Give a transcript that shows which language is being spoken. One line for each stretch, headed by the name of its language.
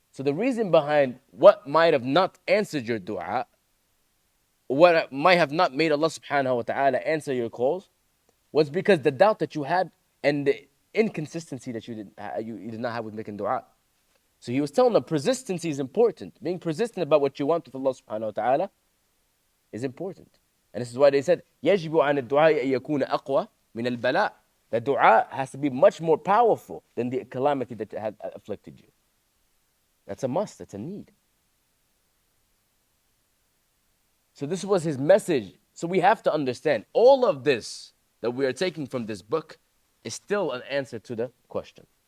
English: So the reason behind what might have not answered your dua, what might have not made Allah subhanahu wa ta'ala answer your calls, was because the doubt that you had and the inconsistency that you did not have with making dua. So he was telling them persistency is important. Being persistent about what you want with Allah subhanahu wa ta'ala is important. And this is why they said,
Arabic: يَجِبُ عَنِ الدُّعَاءِ أَن يَكُونَ أَقْوَى مِنَ الْبَلَاءِ.
English: The dua has to be much more powerful than the calamity that had afflicted you. That's a must, that's a need. So this was his message. So we have to understand, all of this that we are taking from this book is still an answer to the question.